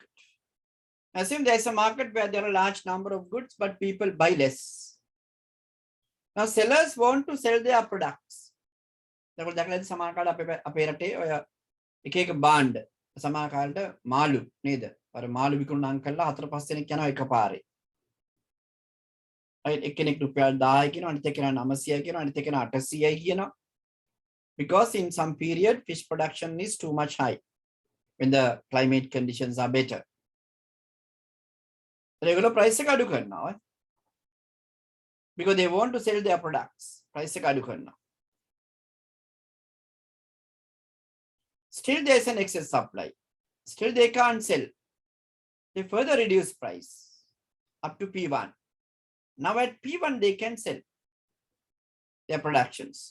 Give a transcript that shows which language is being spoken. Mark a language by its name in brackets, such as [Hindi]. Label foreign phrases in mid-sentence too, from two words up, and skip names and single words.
[English] Assume there's a market where there are a large number of goods, but people buy less. Now sellers want to sell their products. [Sinhala] දැන් දැකලා සමහර කාලේ අපේ රටේ ඔය එක එක බාණ්ඩ සමහර කාලේට මාළු නේද? අර මාළු විකුණුම් කරලා 4-5 දෙනෙක් යනවා එකපාරේ. අය එක්කෙනෙක් රුපියල් 1000 කියනවා, අනිත් එක්කෙනා 900 කියනවා, අනිත් එක්කෙනා 800යි කියනවා. [English] Because in some period fish production is too much high when the climate conditions are better. Regular price [Sinhala] එක අඩු කරනවා. [English] Because they want to sell their products. [Sinhala] Price එක අඩු කරනවා. [English] Still there is an excess supply. Still they can't sell. They further reduce price up to P1. Now at P1 they can sell their productions.